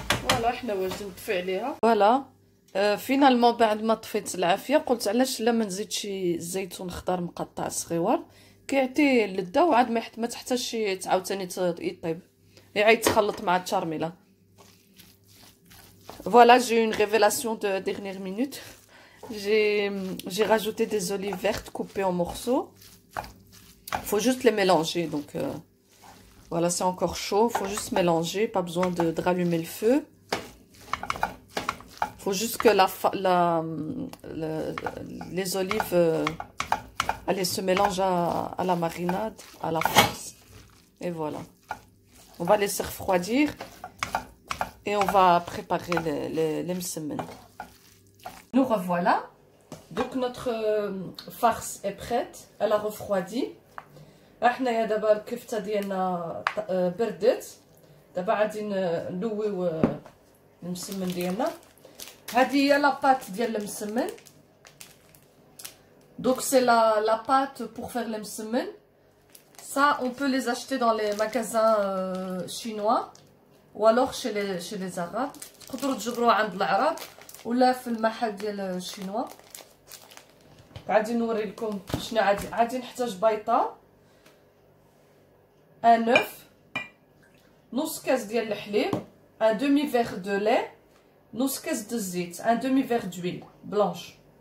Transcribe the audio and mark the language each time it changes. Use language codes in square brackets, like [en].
[ar] فوالا حنا واجدين نطفي عليها. فوالا فينالمون بعد ما طفيت العافيه قلت علاش لا ما نزيدش الزيتون خضر مقطع صغيور، كيعطي اللذه وعاد ما تحتاجش عاوتاني يطيب، يعيد يتخلط مع التشارميله. [fr] Voilà, j'ai eu une révélation de dernière minute. J'ai rajouté des olives vertes coupées en morceaux. Faut juste les mélanger, donc voilà, c'est encore chaud. Faut juste mélanger, pas besoin de rallumer le feu. Faut juste que les olives elles se mélangent à la marinade, à la farce. Et voilà. On va laisser refroidir. Et on va préparer les msemen. Nous revoilà. Donc notre farce est prête. Elle a refroidi. [ar] احنا دابا الكفته ديالنا بردت. دابا غادي نلويو المسمن ديالنا. هذه هي لاباط ديال المسمن. [fr] Donc c'est la pâte pour faire les msemen. Ça, on peut les acheter dans les magasins chinois ou alors chez les arabes. [ar] تقدروا تجبروها عند العرب ولا في المحل ديال الشينوا. غادي نوري لكم شنو غادي نحتاج بيضه، ان œuf، نص كاس ديال الحليب، ان [fr] demi verre de lait، [ar] نص كاس د الزيت، ان [fr] demi verre d'huile blanche.